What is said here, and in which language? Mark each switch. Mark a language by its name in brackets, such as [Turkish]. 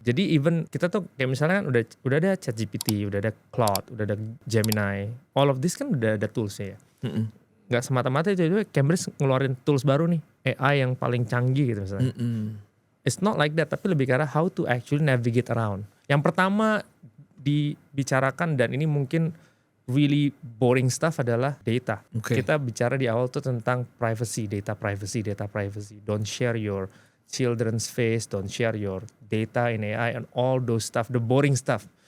[Indonesian] Jadi even kita tuh kayak misalnya kan udah ada ChatGPT, udah ada Claude, udah ada Gemini. [English] All of this [Indonesian] kan udah ada toolsnya ya. Nggak semata-mata itu Cambridge ngeluarin tools baru nih, AI yang paling canggih gitu misalnya. [English] It's not like that, [Indonesian] tapi lebih ke arah [English] how to actually navigate around. [Indonesian] Yang pertama dibicarakan dan ini mungkin [English] really boring stuff [Indonesian] adalah data. Kita bicara di awal tuh tentang privacy, data privacy. [English] Don't share your children's face, don't share your data in AI and all those stuff, the boring stuff.